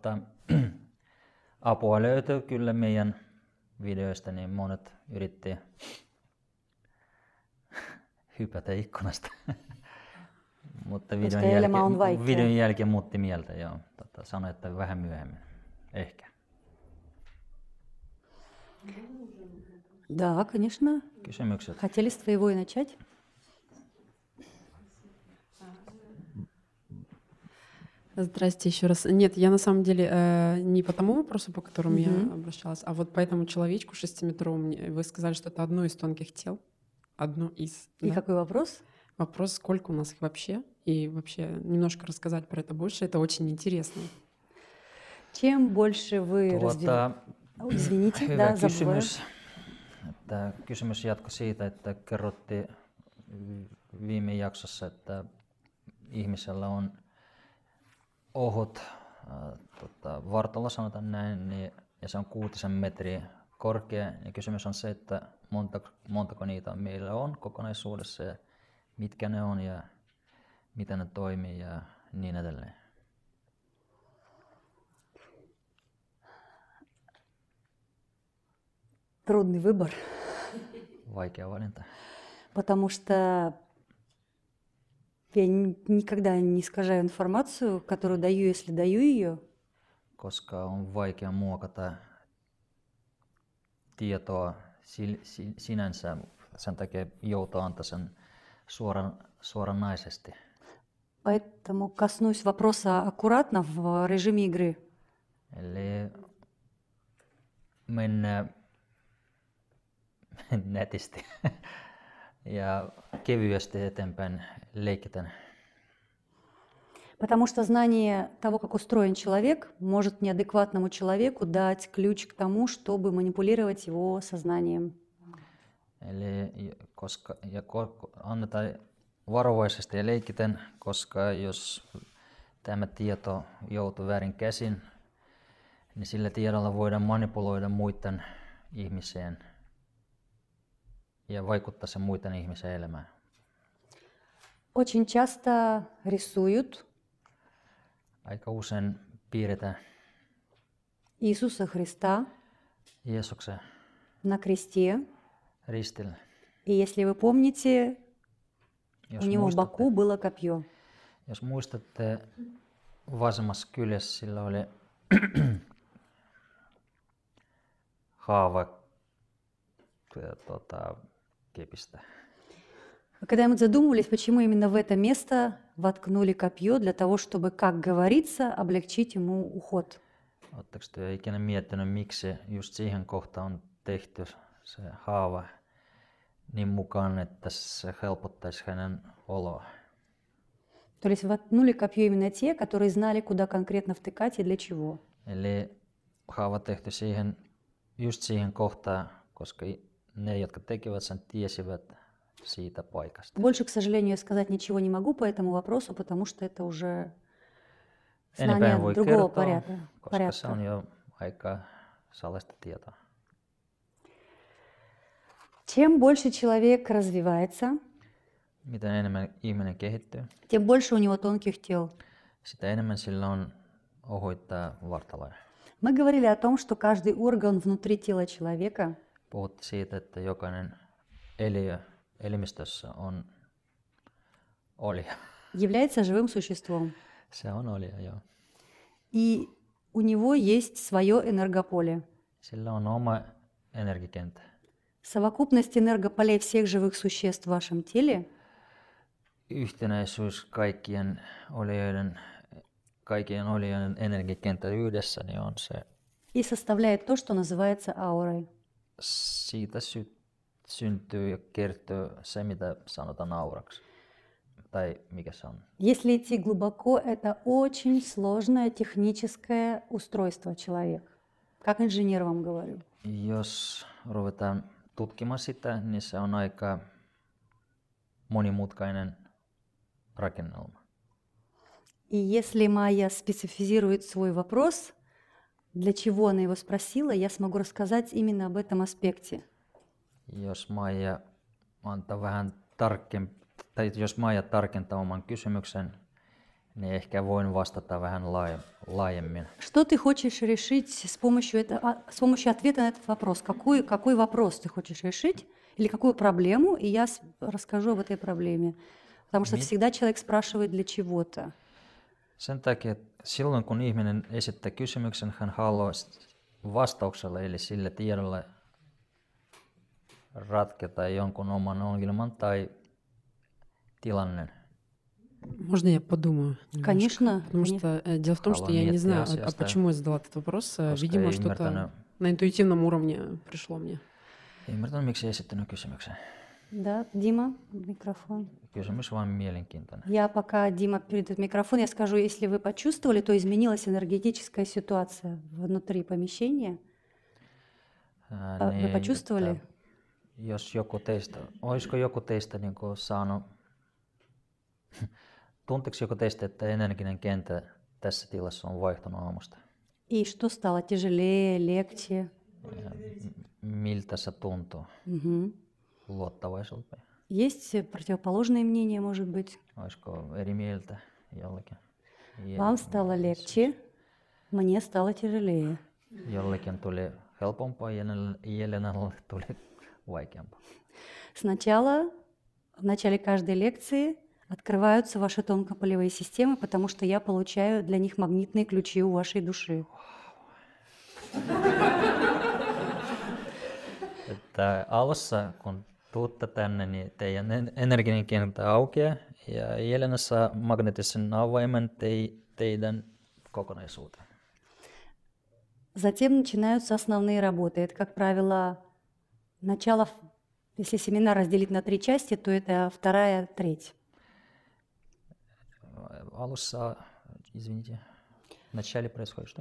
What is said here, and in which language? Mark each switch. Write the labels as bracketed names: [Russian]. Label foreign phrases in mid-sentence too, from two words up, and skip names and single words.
[Finnish] apua löytyy kyllä meidän videoista, niin monet yritti hypätä ikkunasta, mutta videon jälkeen muutti mieltä, joo, sanoi, että vähän myöhemmin, ehkä. [Russian] Да, конечно. [Finnish] Кysymykset. [Russian] Хотели с твоего и начать? Здрасте еще раз. Нет, я на самом деле не по тому вопросу, по которому я обращалась, а вот по этому человечку 6-метровому. Вы сказали, что это одно из тонких тел. Одно из. И да? какой вопрос? Вопрос, сколько у нас их вообще? И вообще немножко рассказать про это больше. Это очень интересно. Чем больше вы разделяете... Извините, да, забываю. [Finnish] Että kysymys jatkoi siitä, että kerrottiin viime jaksossa, että ihmisellä on ohut vartalo, sanotaan näin, niin, ja se on 6 metriä korkea. Ja kysymys on se, että montako niitä meillä on kokonaisuudessa ja mitkä ne on ja miten ne toimii ja niin edelleen. [Russian] Трудный выбор. [Finnish] Vaikea valinta. [Russian] Потому что Я никогда не искажаю информацию, которую даю, если даю ее. [Finnish] koska on vaikea muokata tietoa sinänsä. Sen takia joutuu antaa sen suoranaisesti. [Russian] Поэтому коснусь вопроса аккуратно в режиме игры. [Finnish] Eli mennään netisti ja kevyesti eteenpäin leikiten. [Russian] Потому что знание того, как устроен человек, может неадекватному человеку дать ключ к тому, чтобы манипулировать его sознанием. [Finnish] Eli annetaan varovaisesti ja leikiten, koska jos tämä tieto joutuu väärin käsin, niin sillä tiedolla voidaan manipuloida muiden ihmiseen ja vaikuttaa sen muiden ihmisen elämään. [Russian] Очень часто рисуют [Finnish] Aika usein piirretään [Russian] Иисуса Христа [Finnish] Jeesuksen [Russian] на кресте. [Finnish] ristillä. [Russian] И если вы помните, [Finnish] Jos [Russian] у него в боку было копье. [Finnish] Jos muistatte, vasemmassa kyljessä sillä oli haava kepistä. [Russian] Когда мы задумывались, почему именно в это место воткнули копье, для того, чтобы, как говорится, облегчить ему уход. [Finnish] Oletteko te ikinä miettinyt, miksi just siihen kohtaan on tehty se haava niin mukaan, että se helpottaisi hänen oloa? [Russian] То есть воткнули копье именно те, которые знали, куда конкретно втыкать и для чего. [Finnish] Eli haava tehty just siihen kohtaan, koska ne, jotka tekivät sen, tiesivät siitä paikasta. [Russian] Больше, к сожалению, я сказать ничего не могу по этому вопросу, потому что это уже [Finnish] Enempää [Russian] знание [Finnish] voi [Russian] другого [Finnish] kertoa, koska se [Russian] порядка. [Finnish] on jo aika salaista tietoa. [Russian] Чем больше человек развивается, [Finnish] Mitä enemmän ihminen kehittyy, [Russian] тем больше у него тонких тел. [Finnish] sitä enemmän sillä on ohuita vartaloja. [Russian] Мы говорили о том, что каждый орган внутри тела человека [Finnish] Puhuttiin siitä, että jokainen elimistössä on olija. [Russian] является живым существом. [Finnish] Se on olija, joo. [Russian] И у него есть свое энергополе. [Finnish] Sillä on oma energiakenttä. [Russian] Совокупность энергополей всех живых существ в вашем теле [Finnish] Yhtenäisyys kaikkien olijoiden energiakenttä yhdessä niin on se. [Russian] и составляет то, что называется аурой. [Finnish] Siitä syntyy ja kertyy se, mitä sanotaan auraksi. Tai mikä se on? [Russian] Если идти глубоко, это очень сложное техническое устройство человека. Как инженер вам говорю. [Finnish] Jos ruvetaan tutkimaan sitä, niin se on aika monimutkainen rakennelma. [Russian] И если Майя специфизирует свой вопрос, для чего она его спросила, я смогу рассказать именно об этом аспекте. [Finnish] Jos Maija antaa vähän jos Maija tarkentaa oman kysymyksen, niin ehkä voin vastata vähän laajemmin. [Russian] Что ты хочешь решить с помощью ответа на этот вопрос? Какой вопрос ты хочешь решить? Или какую проблему? И я расскажу об этой проблеме. Потому что всегда человек спрашивает для чего-то. [Finnish] Sen takia, että silloin kun ihminen esittää kysymyksen, hän haluaa vastauksella, eli sillä tiedolla ratketa jonkun oman ongelman tai tilanne. [Russian] Можно я подумаю? Конечно. Потому что дело в том, что я не знаю, почему я задала этот вопрос. Видимо, что-то на интуитивном уровне пришло мне. [Finnish] Ymmärtänyt, miksi esittänyt kysymyksen. [Russian] Да, Дима, микрофон. [Finnish] Kysymys vaan mielenkiintoinen. [Russian] Я пока Дима передает микрофон, я скажу, если вы почувствовали, то изменилась энергетическая ситуация внутри помещения. Вы почувствовали? [Finnish] Jos olisiko joku teistä niin kuin saanut, tunteeko joku teistä, että energinen kenttä tässä tilassa on vaihtunut aamusta? [Russian] И что стало тяжелее, легче? [Finnish] Miltä se tuntuu? Luottavaiselta? [Russian] Есть противоположные мнения, может быть. [Finnish] Olisiko eri mieltä jollekin? [Russian] Вам стало легче, мне стало тяжелее. [Finnish] Jollekin tuli helpompaa, Jelenalle tuli vaikeampaa. [Russian] Сначала, в начале каждой лекции Открываются ваши тонкополевые системы, потому что я получаю для них магнитные ключи у вашей души. [Finnish] Että alussa, kun tuutte tänne, niin teidän energinen kenttä aukeaa ja Jelena saa magneettisen avaimen teidän kokonaisuuteen. [Russian] Затем начинаются основные работы. Это, как правило, начало, если семинар разделить на 3 части, то это 2 треть. Alussa, извините, в начале происходит что?